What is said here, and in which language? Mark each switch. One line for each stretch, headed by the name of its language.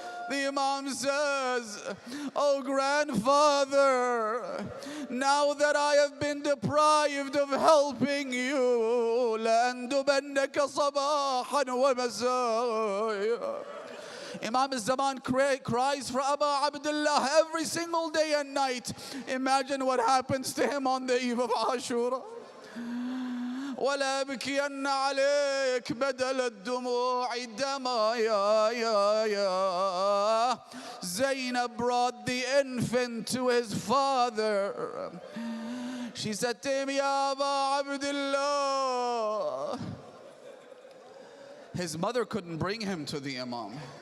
English: The Imam says, oh grandfather, now that I have been deprived of helping you,
Arabic: لأندبنك صباحا ومساء.
English: Imam al-Zaman cries for Aba Abdullah every single day and night. Imagine what happens to him on the eve of Ashura.
Arabic: ولا أبكين عليك بدل الدموع دما يا.
English: Zainab brought the infant to his father. She said to him, Ya Aba Abdullah. His mother couldn't bring him to the Imam.